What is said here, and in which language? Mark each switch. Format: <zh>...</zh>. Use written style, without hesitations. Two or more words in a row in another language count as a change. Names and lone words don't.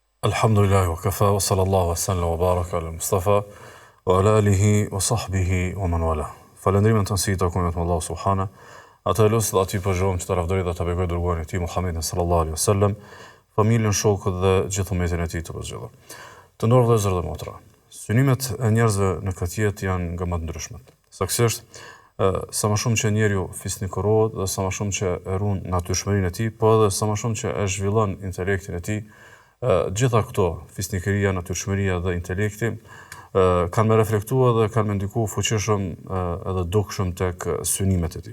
<ar>الحمد لله وكفى وصلى الله وسلم وبارك على مصطفى وعلى آله وصحبه ومن والى.</ar> <sq>Falëndrimin të nësi të akumit më</sq> <ar>الله سبحانه,</ar> <sq>atë e lusë dhe ati përgjom që të rafdori dhe të begoj dërguarin e ti Muhammedin</sq> <ar>صلى الله عليه وسلم,</ar> <sq>familjen, shokët dhe gjithë umetin e ti të përgjithë. Të ndorë vëllezër dhe motra, synimet e njerëzve në këtë jetë janë nga më të ndryshmet. Saktësisht, sa më shumë që njeriu fisnikurohet dhe sa më shumë që e ruan natyrshmërinë e tij, po edhe sa më shumë që e zhvillon intelektin e tij, gjitha këto, fisnikëria, natyrshmëria dhe intelekti, kanë me reflektua dhe kanë me ndiku fuqishëm edhe dukshëm tek synimet e tij.</sq>